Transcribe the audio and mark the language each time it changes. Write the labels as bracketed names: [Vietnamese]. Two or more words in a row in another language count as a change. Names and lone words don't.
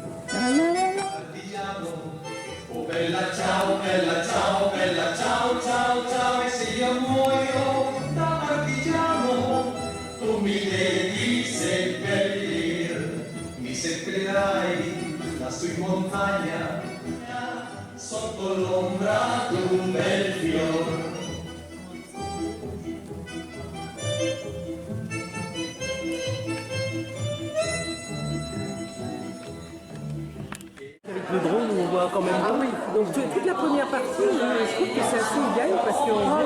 [Italian] Partigiano, oh bella ciao, bella ciao, bella ciao, ciao, ciao, e se io muoio da partigiano, tu mi devi seppellire, mi seppellirai lassù in montagna, sotto l'ombra di un bel fiore. [French] Avec le drone, on voit quand même. Ah oui, donc toute la première partie, je trouve que c'est assez égal parce qu'on voit.